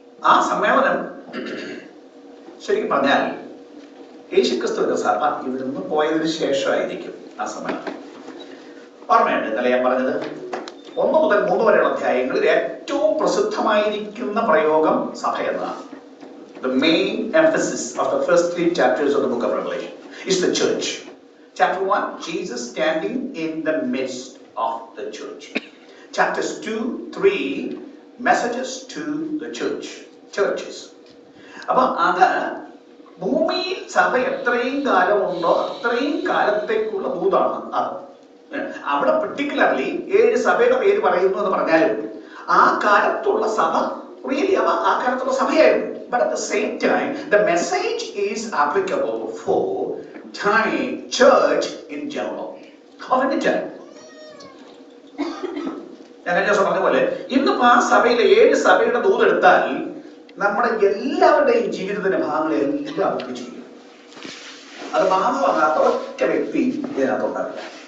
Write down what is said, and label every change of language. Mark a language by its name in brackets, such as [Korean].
[Malayalam] ആ സമ്മേളനം ശരിക്കും പറഞ്ഞാൽ യേശുക്രിസ്തുവിന്റെ സഭ ഇവിടുന്ന് പോയതിനു ശേഷമായിരിക്കും ആ സമ്മേളനം. ഓർമ്മയുണ്ട് ഇന്നലെ ഞാൻ പറഞ്ഞത് 1 മുതൽ 3 വരെയുള്ള അധ്യായങ്ങളിൽ ഏറ്റവും പ്രസിദ്ധമായിരിക്കുന്ന പ്രയോഗം സഭ എന്നതാണ്. [English] The main emphasis of the first 3 chapters of the book of Revelation is the church. Chapter 1, Jesus standing in the midst of the church. Chapters 2, 3, messages to the churches. [Malayalam] അപ്പൊ അത് ഭൂമിയിൽ സഭ എത്രയും കാലമുണ്ടോ അത്രയും കാലത്തേക്കുള്ള ദൂതാണ് അത്. അവിടെ പെർട്ടിക്കുലർലി 7 സഭയുടെ പേര് പറയുന്നു എന്ന് പറഞ്ഞാലും ആ കാലത്തുള്ള സഭ റിയലി ആ കാലത്തുള്ള സഭയായിരുന്നു. [English] But at the same time, the message is applicable for time, church in general, of any time. [Malayalam] ഞാൻ കഴിഞ്ഞ ദിവസം പറഞ്ഞ പോലെ ഇന്നിപ്പോ ആ സഭയിലെ 7 സഭയുടെ ദൂതെടുത്താൽ നമ്മുടെ എല്ലാവരുടെയും ജീവിതത്തിന്റെ ഭാഗങ്ങളെല്ലാം ഒപ്പിച്ചിരിക്കും. അത് മാനമാകാത്ത ഒറ്റ വ്യക്തി ഇതിനകത്തുണ്ടാവില്ല.